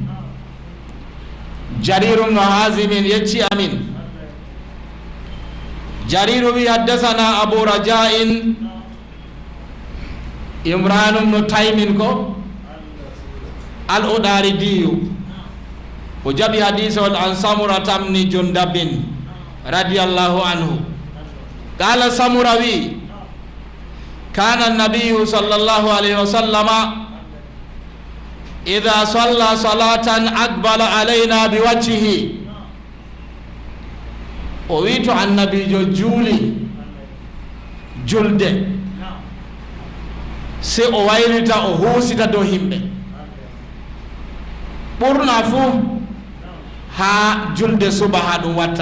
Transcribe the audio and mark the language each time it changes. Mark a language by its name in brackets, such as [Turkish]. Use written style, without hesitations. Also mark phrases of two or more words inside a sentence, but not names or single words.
[Fula] Jarir bnu Hazimin yecci amin. [Arabic] جرير wi حدثنا أبو رجاء عمران بن تيم ko العطاردي [Fula] o jaɓi hadisol [Arabic] عن سمرة بن جندب رضي الله عنه قال سمرة wi كان النبي صلى الله عليه وسلم إذا صلى صلاة أقبل علينا بوجهه. [Fula] O wi to annabijo juuli julde se o waylita o husita dow himɓe ɓurna fuu ha julde suba ha ɗum watta.